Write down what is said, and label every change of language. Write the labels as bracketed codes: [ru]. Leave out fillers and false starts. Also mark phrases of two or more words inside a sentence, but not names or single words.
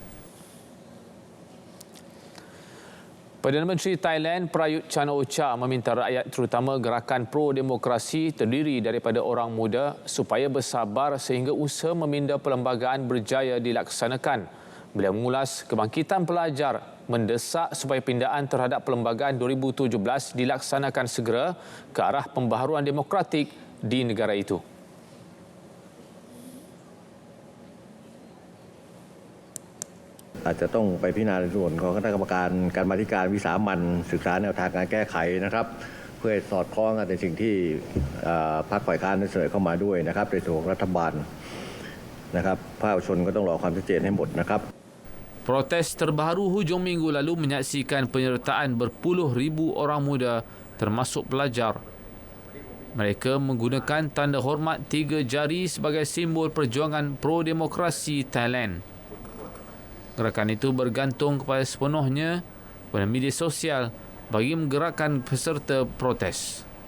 [ms] Perdana Menteri Thailand Prayut Chan-o-cha meminta rakyat terutama gerakan pro-demokrasi terdiri daripada orang muda supaya bersabar sehingga usaha meminda perlembagaan berjaya dilaksanakan. Beliau mengulas kebangkitan pelajar mendesak supaya pindaan terhadap perlembagaan 2017 dilaksanakan segera ke arah pembaharuan demokratik di negara itu. [th] อาจจะต้องไปพิจารณาในส่วนของคณะกรรมการการมาธิการวิสามัญศึกษาแนวทางการแก้ไขนะครับเพื่อสอดคล้องกับในสิ่งที่พรรคฝ่ายค้านได้เสนอเข้ามาด้วยนะครับในส่วนของรัฐบาลนะครับภาคประชาชนก็ต้องรอความชัดเจนให้หมดนะครับ [ms] Protes terbaru hujung minggu lalu menyaksikan penyertaan berpuluh ribu orang muda termasuk pelajar. Mereka menggunakan tanda hormat 3 jari sebagai simbol perjuangan pro-demokrasi Thailand. Gerakan itu bergantung kepada sepenuhnya pada media sosial bagi menggerakkan peserta protes.